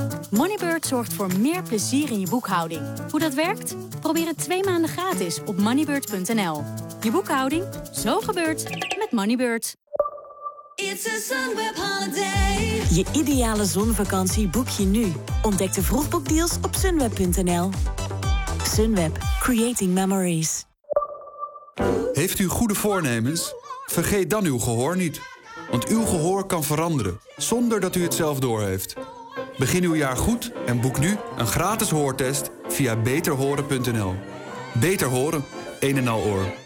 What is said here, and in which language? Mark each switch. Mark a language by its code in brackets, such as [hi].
[nl] Moneybird zorgt voor meer plezier in je boekhouding. Hoe dat werkt? Probeer het 2 maanden gratis op moneybird.nl. Je boekhouding, zo gebeurt met Moneybird. [en] It's a Sunweb holiday. [nl] Je ideale zonvakantie boek je nu. Ontdek de vroegboekdeals op sunweb.nl. [en] Sunweb, creating memories. [nl] Heeft u goede voornemens? Vergeet dan uw gehoor niet. Want uw gehoor kan veranderen, zonder dat u het zelf doorheeft. Begin uw jaar goed en boek nu een gratis hoortest via beterhoren.nl. Beter horen, een en al oor.